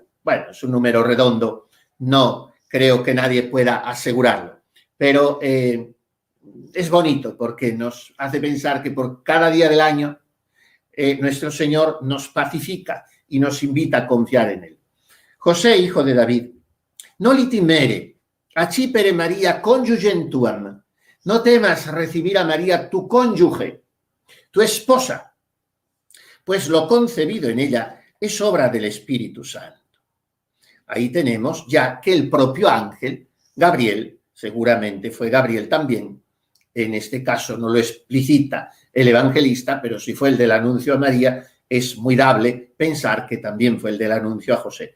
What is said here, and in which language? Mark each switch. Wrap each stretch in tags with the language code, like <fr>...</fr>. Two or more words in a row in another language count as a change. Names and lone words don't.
<es>Bueno, es un número redondo, no creo que nadie pueda asegurarlo, pero es bonito porque nos hace pensar que por cada día del año nuestro Señor nos pacifica y nos invita a confiar en Él.</es> <la>José, hijo de David, no litimere, accipere María conyugem tuam,</la> <es>no temas recibir a María tu cónyuge, tu esposa, pues lo concebido en ella es obra del Espíritu Santo. Ahí tenemos ya que el propio ángel, Gabriel, seguramente fue Gabriel también, en este caso no lo explicita el evangelista, pero si fue el del anuncio a María, es muy dable pensar que también fue el del anuncio a José.</es>